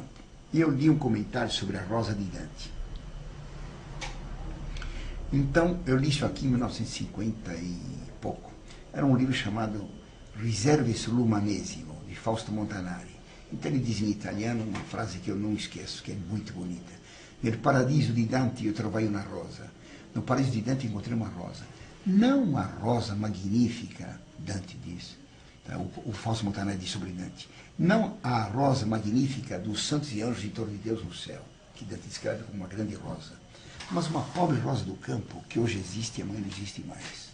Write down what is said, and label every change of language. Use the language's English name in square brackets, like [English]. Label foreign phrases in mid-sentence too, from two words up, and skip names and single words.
[Portuguese] E eu li um comentário sobre a rosa de Dante. Então, eu li isso aqui em 1950 e pouco. Era um livro chamado Riserve sull'Umanesimo, de Fausto Montanari. Então ele diz em italiano uma frase que eu não esqueço, que é muito bonita. [Italian] Nel paradiso di Dante io trovai una rosa. [Portuguese] No paraíso de Dante encontrei uma rosa. Não uma rosa magnífica, Dante diz. O Fausto Montanari diz sobre Dante. Não a rosa magnífica dos santos e anjos em torno de Deus no céu, que Dante descreve como uma grande rosa. Mas uma pobre rosa do campo, que hoje existe e amanhã não existe mais.